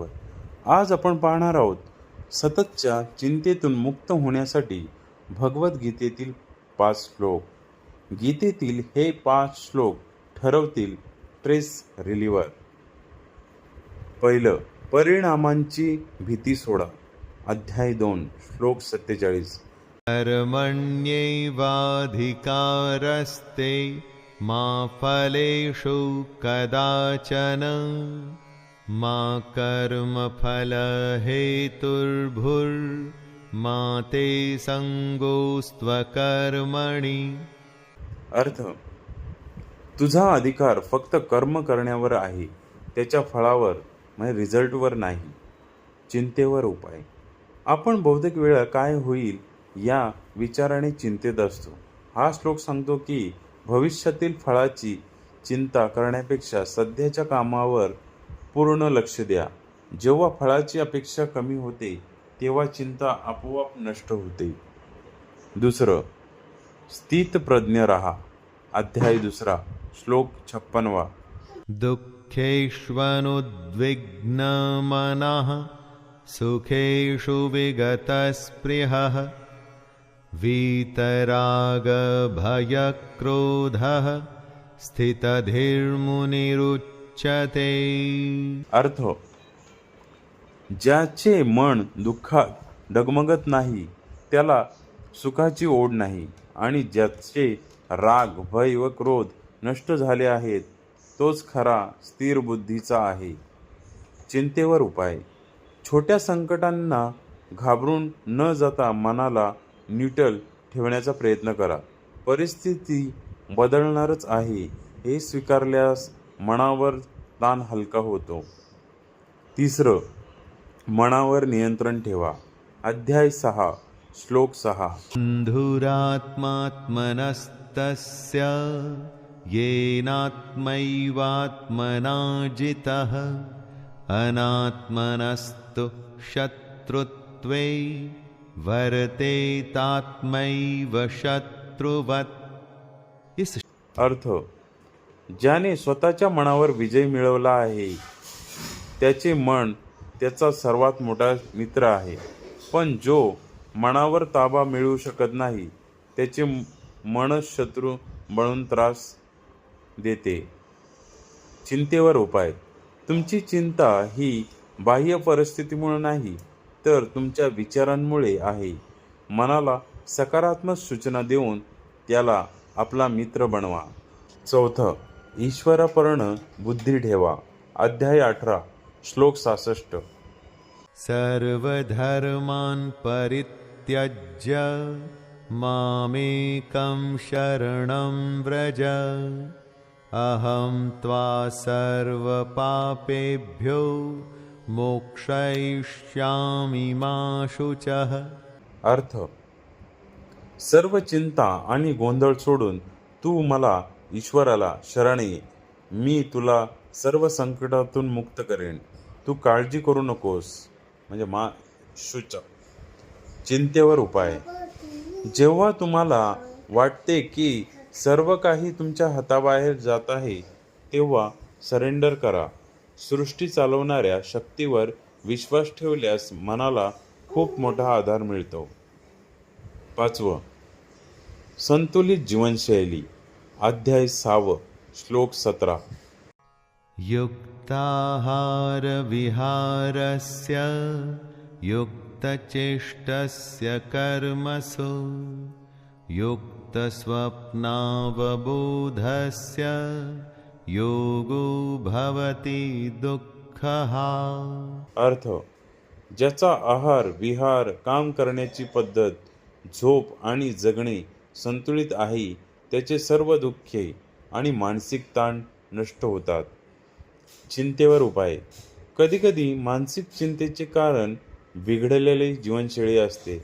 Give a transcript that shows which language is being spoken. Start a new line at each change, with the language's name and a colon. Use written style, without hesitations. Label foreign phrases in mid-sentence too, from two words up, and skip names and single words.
Marathi: आज आपण पाहणार आहोत सततच्या चिंतेतून मुक्त होण्यासाठी भगवद्गीतेतील 5 श्लोक. गीतेतील हे 5 श्लोक ठरवतील
English: stress reliever.
Marathi: पहिलं, परिणामांची भीती सोडा. अध्याय 2 श्लोक 47.
Sanskrit: कर्मण्यैवाधिकारस्ते मा फलेषु कदाचन मा कर्मफलहेतुर्भुर्मा ते संगोस्त्वकर्मणि.
Marathi: अर्थ, तुझा अधिकार फक्त कर्म करण्यावर आहे, त्याच्या फळावर म्हणजे रिझल्टवर नाही. चिंतेवर उपाय. आपण बहुतेक वेळा काय होईल या विचाराने चिंतेत असतो. हा श्लोक सांगतो की भविष्यातील फळाची चिंता करण्यापेक्षा सध्याच्या कामावर पूर्ण लक्ष द्या. जेव्हा फळाची अपेक्षा कमी होते तेव्हा चिंता आपोआप नष्ट होते. दुसरं, स्थितप्रज्ञ राहा. अध्याय 2 श्लोक 56.
Sanskrit: दुःखेष्वनुद्विग्नमनः सुखेषु विगतस्पृहः वीतरागभयक्रोधः स्थितधीर्मुनिरुच्यते.
Marathi: अर्थ, ज्याचे मन दुःखात डगमगत नाही त्याला सुखाची ओढ नाही, आणि ज्याचे राग, भय व क्रोध नष्ट झाले आहेत तोच खरा स्थिर बुद्धीचा आहे. चिंतेवर उपाय. छोट्या संकटांना घाबरून न जाता मनाला न्यूट्रल ठेवण्याचा प्रयत्न करा. परिस्थिती बदलणारच आहे हे स्वीकारल्यास मनावर ताण हलका होतो. तिसरं, मनावर नियंत्रण ठेवा. अध्याय 6 श्लोक 6.
Sanskrit: धुरात्मात्मनस्तस्य येनात्मैवात्मना जितः अनात्मनस्तु शत्रुत्वे वर्तेतात्मैव शत्रुवत्.
Marathi: अर्थ, ज्याने स्वतःच्या मनावर विजय मिळवला आहे त्याचे मन त्याचा सर्वात मोठा मित्र आहे, पण जो मनावर ताबा मिळवू शकत नाही त्याचे मन शत्रू बनून त्रास देते. चिंतेवर उपाय. तुमची चिंता ही बाह्य परिस्थितीमुळे नाही तर तुमच्या विचारांमुळे आहे. मनाला सकारात्मक सूचना देऊन त्याला आपला मित्र बनवा. चौथं, ईश्वरापर्ण बुद्धी ठेवा. अध्याय 18 श्लोक 66.
Sanskrit: सर्वधर्मान् परित्यज्य मामेकं शरणं व्रज अहं त्वा सर्वपापेभ्यो मोक्षयिष्यामि मा शुचः.
Marathi: अर्थ, सर्व चिंता आणि गोंधळ सोडून तू मला ईश्वराला शरण ये. मी तुला सर्व संकटातून मुक्त करेन. तू काळजी करू नकोस म्हणजे
Sanskrit: मा शुच.
Marathi: चिंतेवर उपाय. जेव्हा तुम्हाला वाटते की सर्व काही तुमच्या हाताबाहेर जात आहे तेव्हा सरेंडर करा. सृष्टी चालवणाऱ्या शक्तीवर विश्वास ठेवल्यास मनाला खूप मोठा आधार मिळतो. 5. संतुलित जीवनशैली. अध्याय 6 श्लोक 17.
Sanskrit: युक्ताहारविहारस्य युक्तचेष्टस्य कर्मसु युक्तस्वप्नावबोधस्य योगो भवति दुःखः.
Marathi: अर्थ, ज्याचा आहार, विहार, काम करण्याची पद्धत, झोप आणि जगणे संतुलित आहे त्याचे सर्व दुःखे आणि मानसिक ताण नष्ट होतात. चिंतेवर उपाय. कधीकधी मानसिक चिंतेचे कारण बिघडलेली जीवनशैली असते.